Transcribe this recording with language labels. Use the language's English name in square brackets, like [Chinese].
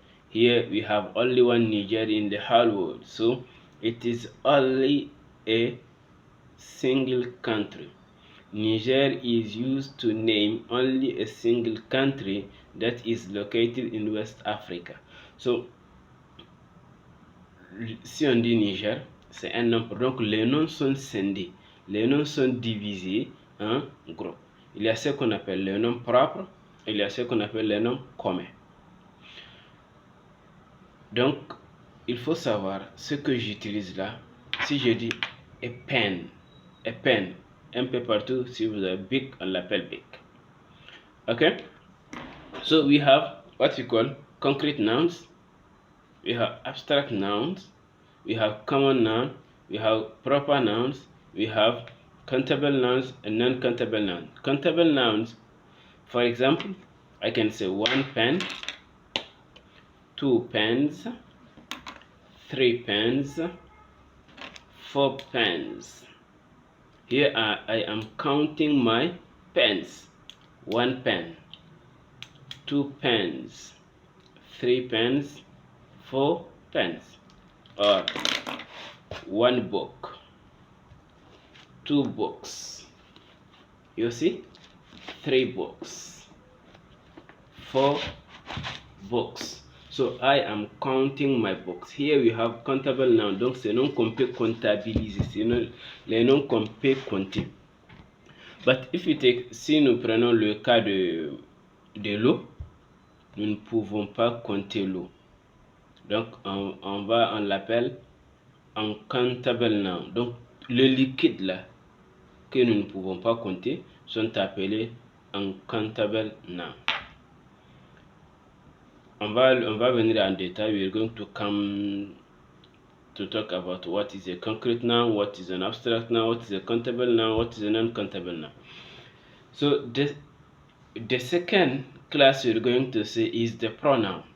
[English] Here we have only one Niger in the whole world, so it is only a single country. Niger is used to name only a single country that is located in West Africa. [French] So, si on dit Niger, c'est un nombre. Donc, les noms sont scindés. Les noms sont divisés en groupes. Il y a ce qu'on appelle les noms propres, et il y a ce qu'on appelle les noms communs. Donc, il faut savoir ce que j'utilise là. Si je dis a pen, un peu partout, si vous avez big, on l'appelle big. [English] Okay? So we have what we call concrete nouns, we have abstract nouns, we have common noun, we have proper nouns, we have countable nouns and non-countable nouns. Countable nouns, for example, I can say 1 pen, 2 pens, 3 pens, 4 pens. Here I am counting my pens. 1 pen, 2 pens, 3 pens, 4 pens. Or 1 book, 2 books. You see? 3 books, 4 books. So I am counting my books. Here we have countable noun. [French] Donc c'est non qu'on peut comptabiliser. C'est les noms qu'on peut compter. [English] But if you take, [French] si nous prenons le cas de l'eau, nous ne pouvons pas compter l'eau. Donc on l'appelle uncountable noun. Donc le liquide là que nous ne pouvons pas compter sont appelés uncountable noun. On va venir en détail. [English] We're going to come to talk about what is a concrete noun, what is an abstract noun, what is a countable noun, what is a non-countable noun. So the second class we're going to see is the pronoun.